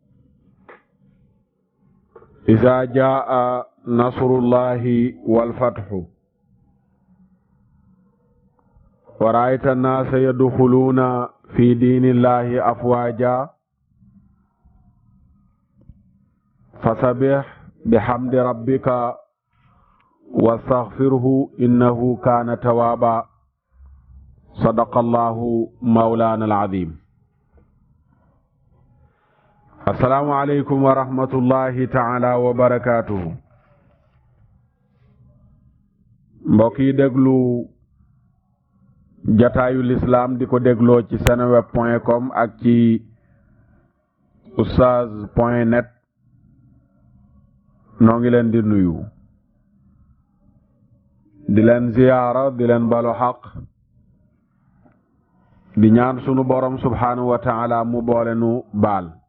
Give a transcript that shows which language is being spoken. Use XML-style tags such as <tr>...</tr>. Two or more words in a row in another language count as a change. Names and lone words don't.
<ar>إذا جاء نصر الله والفتح ورأيت الناس يدخلون في دين الله أفواجا فسبح بحمد ربك واستغفره إنه كان توابا. صدق الله مولانا العظيم. السلام عليكم ورحمة الله تعالى وبركاته.</ar> <wo>mbokki déglu jataayu l'islam di ko dégloo ci seneweb.com ak ci oustaz.net noo ngi leen di nuyu di leen ziyaara di leen balu xaq di ñaan sunu borom</wo> <ar>سبحانه وتعالى</ar> <wo>mu boole nu baal</wo>